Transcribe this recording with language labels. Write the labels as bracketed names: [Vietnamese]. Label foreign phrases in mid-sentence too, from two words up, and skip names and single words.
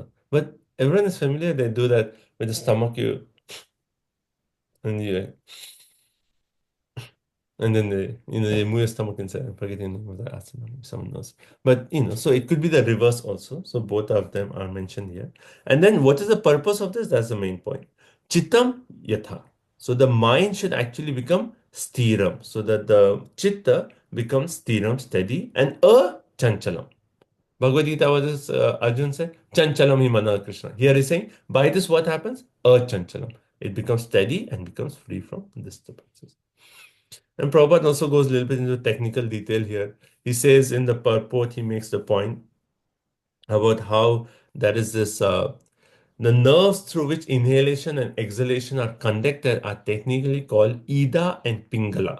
[English] But everyone is familiar. They do that with the stomach. And then they move your stomach inside. I'm forgetting the name of that asana. Someone knows. But so it could be the reverse also. So both of them are mentioned here. And then what is the purpose of this? That's the main point. [Sanskrit] Chittam yatha. [English] So the mind should actually become stiram. So that the chitta becomes stiram, steady, and chanchalam. Bhagavad Gita, what does Arjun say? [Sanskrit] Chanchalam hi mana Krishna. [English] Here he's saying, by this what happens? Chanchalam. It becomes steady and becomes free from disturbances. And Prabhupada also goes a little bit into technical detail here. He says in the purport, he makes the point about how there is this, the nerves through which inhalation and exhalation are conducted are technically called Ida and Pingala.